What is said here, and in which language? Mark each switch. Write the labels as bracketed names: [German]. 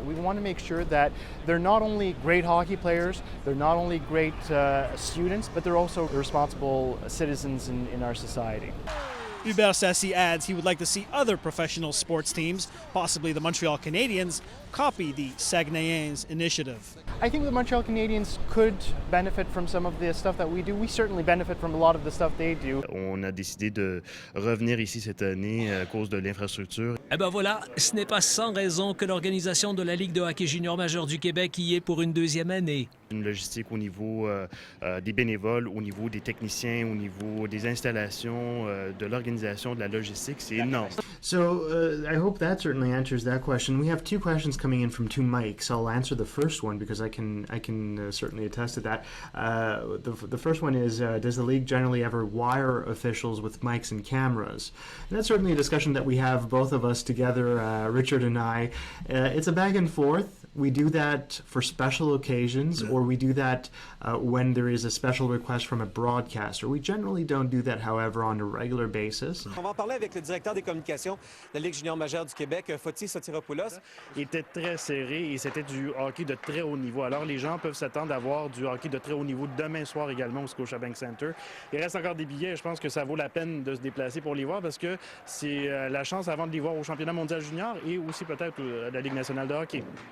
[English] We want to make sure that they're not only great hockey players, they're not only great students, but they're also responsible citizens in our society. Hubert Sassy adds he would like to see other professional sports teams, possibly the Montreal Canadiens, copy the Saguenayens initiative. I think the Montreal Canadiens could benefit from some of the stuff that we do. We certainly benefit from a lot of the stuff they do. [French] On a décidé de revenir ici cette année à cause de l'infrastructure. Eh ben voilà, ce n'est pas sans raison que l'organisation de la Ligue de hockey junior majeur du Québec y est pour une deuxième année. Une logistique au niveau des bénévoles, au niveau des techniciens, au niveau des installations, de l'organisation, de la logistique, c'est énorme. [English] So I hope that certainly answers that question. We have two questions coming in from two mics. I'll answer the first one because I can certainly attest to that. The first one is, does the league generally ever wire officials with mics and cameras? And that's certainly a discussion that we have, both of us together, Richard and I. It's a back and forth. We do that for special occasions, or we do that when there is a special request from a broadcaster. We generally don't do that, however, on a regular basis. [French] On va en parler avec le directeur des communications de la Ligue junior majeure du Québec, Fotis Sotiropoulos. Il était très serré et c'était du hockey de très haut niveau. Alors, les gens peuvent s'attendre à voir du hockey de très haut niveau demain soir également au Scotiabank Center. Il reste encore des billets. Je pense que ça vaut la peine de se déplacer pour les voir parce que c'est la chance avant de les voir au championnat mondial junior et aussi peut-être à la Ligue nationale de hockey.